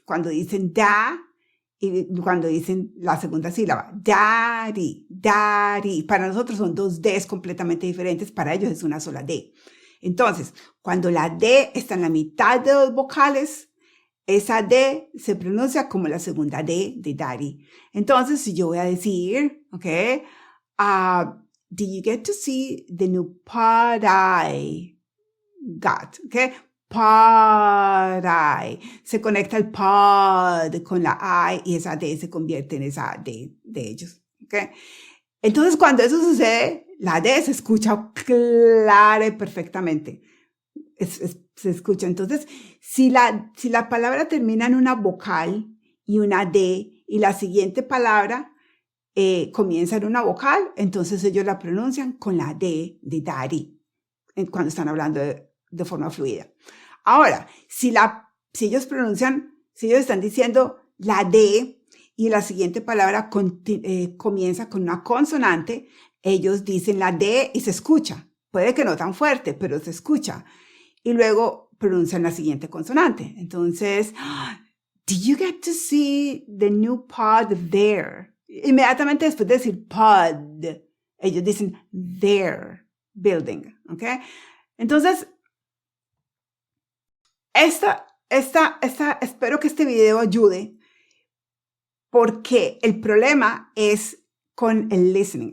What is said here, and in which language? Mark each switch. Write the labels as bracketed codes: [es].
[es] Cuando dicen da y cuando dicen la segunda sílaba, daddy, daddy. Para nosotros son dos Ds completamente diferentes, para ellos es una sola D. Entonces, cuando la D está en la mitad de dos vocales, esa D se pronuncia como la segunda D de daddy. Entonces, si yo voy a decir, ¿ok? [en] Did you get to see the new pod I got? [es] ¿Ok? Pod I. Se conecta el pod con la I y esa D se convierte en esa D de ellos. ¿Ok? Entonces, cuando eso sucede, la D se escucha clara y perfectamente. Se escucha. Entonces, si la palabra termina en una vocal y una D y la siguiente palabra comienza en una vocal, entonces ellos la pronuncian con la D de daddy cuando están hablando de forma fluida. Ahora, si ellos están diciendo la D y la siguiente palabra comienza con una consonante, ellos dicen la D y se escucha. Puede que no tan fuerte, pero se escucha. Y luego pronuncian la siguiente consonante. Entonces, [en] did you get to see the new pod there? [es] Inmediatamente después de decir pod, ellos dicen [en] their building, [es] ¿ok? Entonces, espero que este video ayude porque el problema es con el listening.